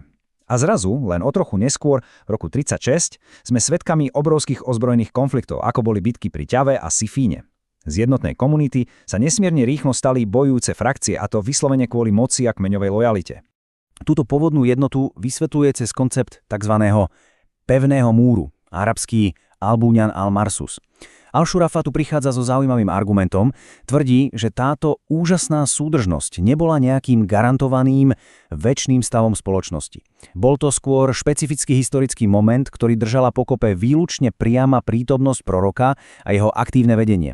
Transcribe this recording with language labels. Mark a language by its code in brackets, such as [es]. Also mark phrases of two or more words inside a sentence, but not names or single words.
[sk] A zrazu, len o trochu neskôr, v roku 36, sme svedkami obrovských ozbrojených konfliktov, ako boli bitky pri Ťave a Sifíne. Z jednotnej komunity sa nesmierne rýchlo stali bojujúce frakcie, a to vyslovene kvôli moci a kmeňovej lojalite. Túto pôvodnú jednotu vysvetľuje cez koncept tzv. Pevného múru, arabský [ar] البنيان المرصوص. [sk] Al-Šurafa tu prichádza so zaujímavým argumentom, tvrdí, že táto úžasná súdržnosť nebola nejakým garantovaným večným stavom spoločnosti. Bol to skôr špecifický historický moment, ktorý držala pokope výlučne priama prítomnosť proroka a jeho aktívne vedenie.